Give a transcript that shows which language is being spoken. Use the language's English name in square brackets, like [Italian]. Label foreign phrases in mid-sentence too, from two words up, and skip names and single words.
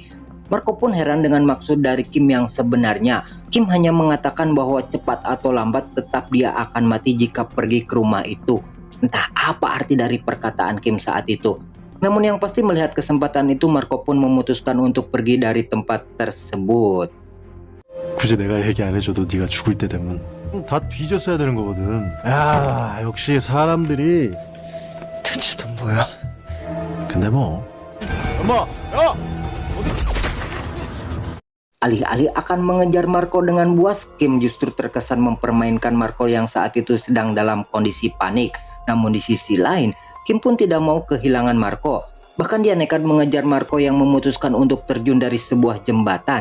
[Indonesian] Marco pun heran dengan maksud dari Kim yang sebenarnya. Kim hanya mengatakan bahwa cepat atau lambat tetap dia akan mati jika pergi ke rumah itu. Entah apa arti dari perkataan Kim saat itu. Namun yang pasti melihat kesempatan itu, Marco pun memutuskan untuk pergi dari tempat tersebut. [Korean] 굳이 내가 얘기 안 해줘도 네가 죽을 때 되면 다 뒤졌어야 되는 거거든. 야, 역시 사람들이. 대체 넌 뭐야? 근데 뭐. 엄마, 야! [Indonesian] Alih-alih akan mengejar Marco dengan buas, Kim justru terkesan mempermainkan Marco yang saat itu sedang dalam kondisi panik. Namun di sisi lain, Kim pun tidak mau kehilangan Marco. Bahkan dia nekat mengejar Marco yang memutuskan untuk terjun dari sebuah jembatan.